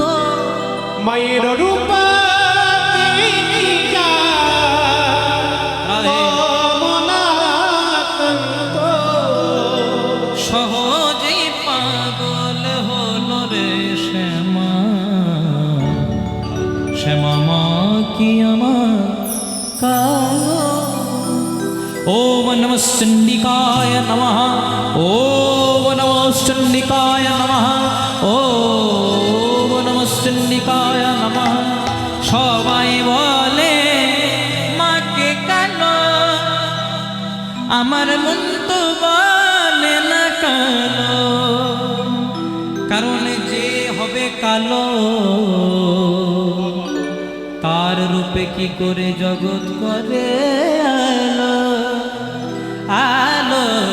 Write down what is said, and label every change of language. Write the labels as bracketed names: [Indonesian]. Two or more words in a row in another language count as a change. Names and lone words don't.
[Bangla] মায়ের রূপ দেখিয়া কমলাকান্ত সহজেই পাগল হলো রে শ্যামা শ্যামা মা কি আমার কালো [Sanskrit] ওম নমঃ চণ্ডিকায় নমঃ ওম নমঃ চণ্ডিকায় নমঃ ওম নমঃ চণ্ডিকায় নমঃ [Bangla] সবাই বলে মাকে কালো আমার মন তো বলে না কালো কারণ যে হবে কালো তার রূপে কি করে জগৎ করে আলো আলো